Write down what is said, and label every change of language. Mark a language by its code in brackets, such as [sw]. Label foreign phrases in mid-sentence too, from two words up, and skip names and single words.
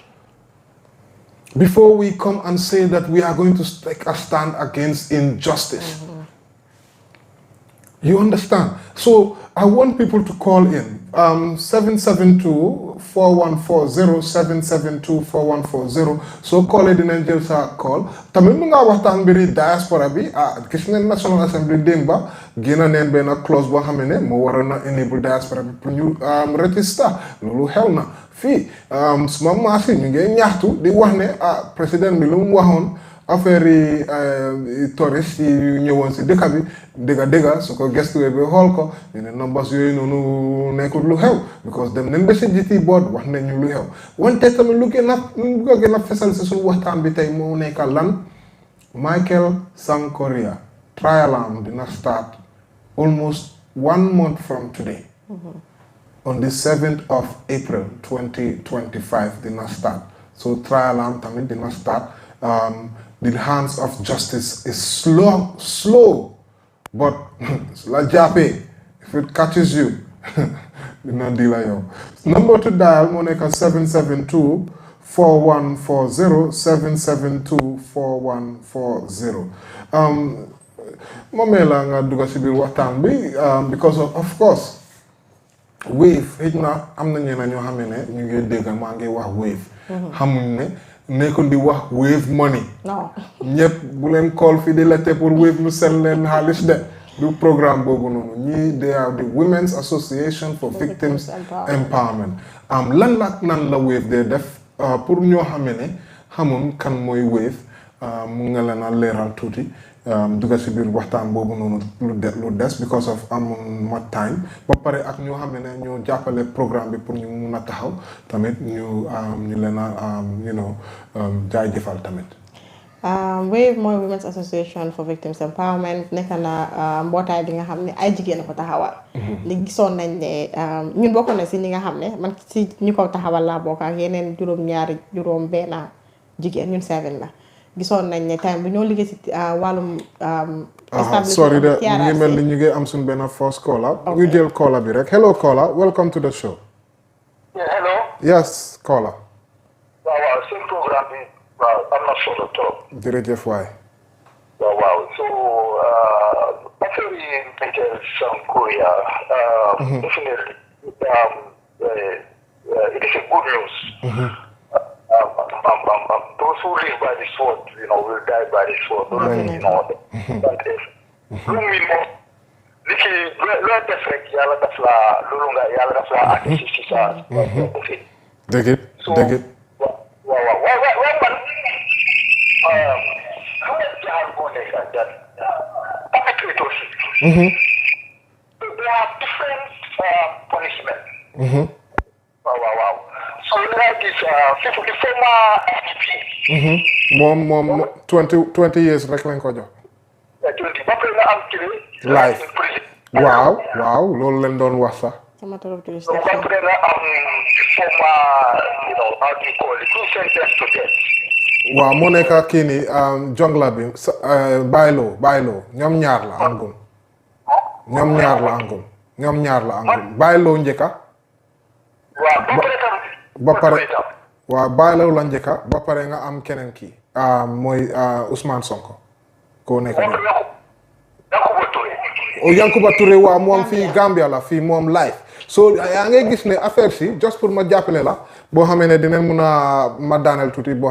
[en] Before we come and say that we are going to take a stand against injustice. You understand? So I want people to call in 772-4140 772-4140. So call it in Angel sa call. [wo] Tamit mu nga waxtaan mbiri diaspora bi gis ngeen [en] National Assembly [wo] démba génn neen benn clause boo xam ne moo waroon na enable diaspora bi pour ñu register loolu xew na fii suma maas yi ñu ngi ñaxtu di wax ne président bi lu mu waxoon affaire yi touriste yi ñëwoon si dëkk bi dëgga su ko gestuwee bi xool ko ñu ne numbers yooyu noonu nekkul lu xew because dem nañ ba si GT board wax nañu lu xew wante tamit lu gën a fesal si suñu waxtaan bi tey moo nekk lan Michael Correa trial am dina [en] start almost 1 month from today on the 7th of April 2025 [wo] dina start so trial am tamit dina start [en] the hands of justice is slow, [wo] but la jape, [en] if it catches you, [wo] dina deal yo. [en] Number to dial, Monica 772-4140, 772-4140. [wo] Mamela nga duga si biir waxtaan bi [en] because of course, wave, [wo] hijna am na ñeneen ñoo xam ne ñu ngi dégg maa ngi wax wave. Xamuñ ne nekkul di wax [en] wave money. [wo] Non. ñëpp bu leen call fii di laajte pour wave mu sell leen xaalis de du programme boobu noonu ñii [en] they are the Women's Association for Victims Empowerment. [wo] lan la wave de def pour ñoo xam ne xamoon kan mooy wave mu nga leen a leeral tuuti dugga si biir waxtaan boobu noonu lu des [en] because of [wo] ma time ba pare ak ñoo xam ne ñoo jàppale programme bi pour ñu mun a taxaw tamit ñu leen a jaajëfal tamit. WAVE mooy Women's Association for Victims Empowerment nekk na mbootaay bi nga xam ne ay jigéen a ko taxawal. li gisoon nañ ne ñun bokk na si ñi nga xam ne man si ñu ko taxawal laa bokk ak yeneen juróom benn jigéen ñun 7 la. gisoon nañ ne time bu ñoo liggéey si wàllum sorry de ñu ngi mel ni ñu ngi am suñ benn [en] first caller [wo] ñu jël caller bi rek [en] hello caller welcome to the show. Yeah, hello. Yes caller. [wo] waaw seen programme bi waaw am na solo trop. jërëjëf waay. waaw so affaire yi [en] Michael Correa definitely it is a good news. Those who live by the sword, will die by the sword. [wo] But if loo def rek yàlla daf la loolu nga yàlla daf la àgg si sa dëgg it. waaw man xam nga jaar boo nekk [en] that perpetrators they have different punishment. Wow. So like this, the former IDP. [wo] moom [en] 20 years [wo] rek lañ ko jox. 20 ba pare nga am life. waaw loolu leen doon wax sax. sama torop to so ba pare nga am [en] the former, how do you call it, two sentenced to death. [wo] waaw moo nekk kii ni jongla bi bayloo ñoom ñaar la angum. bayloo njëkka. waaw bayloo la njëkka ba pare nga am keneen kii mooy Ousmane Sonko koo nekk bi Yankuba Touré waaw moom fii Gambia la fii moom live so yaa ngay gis ne affaire si just pour ma jàppale la boo xamee ne dinañ mun a ma daaneel tuuti boo